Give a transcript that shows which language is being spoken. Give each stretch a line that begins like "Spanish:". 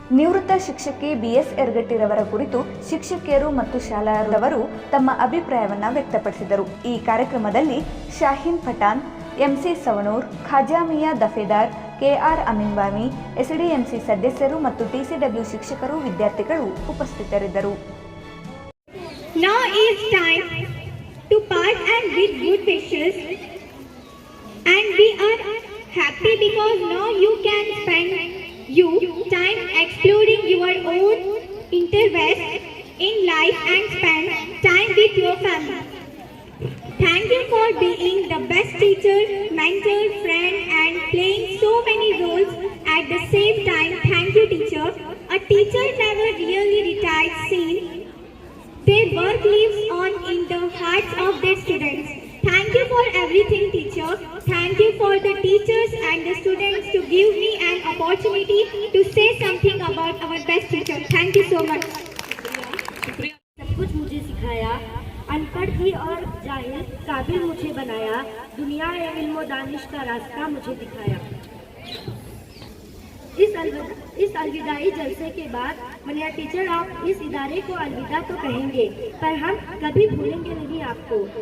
Kannada: ನಿವೃತ್ತ ಶಿಕ್ಷಕಿ BS ಯರಗಟ್ಟಿರವರ ಕುರಿತು ಶಿಕ್ಷಕಿಯರು ಮತ್ತು ಶಾಲಾರವರು ತಮ್ಮ ಅಭಿಪ್ರಾಯವನ್ನು ವ್ಯಕ್ತಪಡಿಸಿದರು. ಈ ಕಾರ್ಯಕ್ರಮದಲ್ಲಿ Shaheen Pathan, MC Savanur, ಖಾಜಾಮಿಯಾ ದಫೇದಾರ್, KR ಅಮೀನ್ಬಾಮಿ, SDMC ಸದಸ್ಯರು ಮತ್ತು TCW ಶಿಕ್ಷಕರು, ವಿದ್ಯಾರ್ಥಿಗಳು ಉಪಸ್ಥಿತರಿದ್ದರು.
English: Now is time to part and with good wishes, and we are happy because now you can spend time exploring your own interests in life and spend time with your family. Thank you for being the best teacher, mentor, friend and playing so many roles at the same time. Thank you, teacher. A teacher never really retires since their work lives on in the hearts of their students. Thank you for everything, teacher. Thank you for the teachers and the students to give me an opportunity to say something about our best teacher. Thank you so much.
Hindi: सब कुछ मुझे सिखाया, अनपढ़ थी और जाहिल काबिल मुझे बनाया, दुनिया इल्म और दानिश का रास्ता मुझे दिखाया। इस अलविदाई जलसे के बाद मनिया टीचर आप इस इदारे को अलविदा तो कहेंगे, पर हम कभी भूलेंगे नहीं आपको।